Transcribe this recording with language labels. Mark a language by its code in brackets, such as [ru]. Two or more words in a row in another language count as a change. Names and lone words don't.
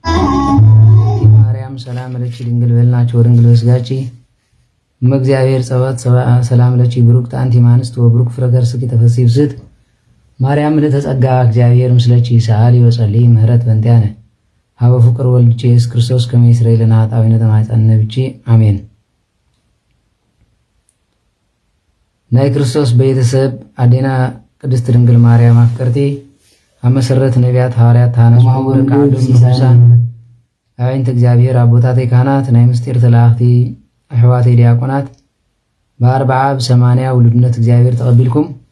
[gez] ሰላም ለኪ ድንግል በልናችሁ ወድንግል በስጋቺ እግዚአብሔር ጸወት ሰላም ለኪ ብሩክት አንቲ እምአንስት ወብሩክ ፍሬ ከርሥኪ ተፈሥሒ ፍስሕት ማርያም ለተጸጋ እግዚአብሔር ምስለኪ ሰአሊ ወጸልይ ምህረት በእንቲአነ ሀበ ፍቁር ወልድኪ ኢየሱስ ክርስቶስ ከመ ይስረይ ለነ ኃጣውኢነ ተማኅፀነ ብኪ አሜን። [ti] ናይ ክርስቶስ ቤተሰብ አዴና ቅድስት ድንግል ማርያም አፍቀርቲ አብ መሰረት ነቢያት ሐዋርያት ታነሱ ወርቃዶም ንጉሳን አቤንተ እግዚአብሔር አቦታቴ ካህናት ናይ ምስጢር ተላእኽቲ አሕዋተይ ዲያቆናት በአርብዓ በሰማንያ ውሉድነት እግዚአብሔር ተቀቢልኩም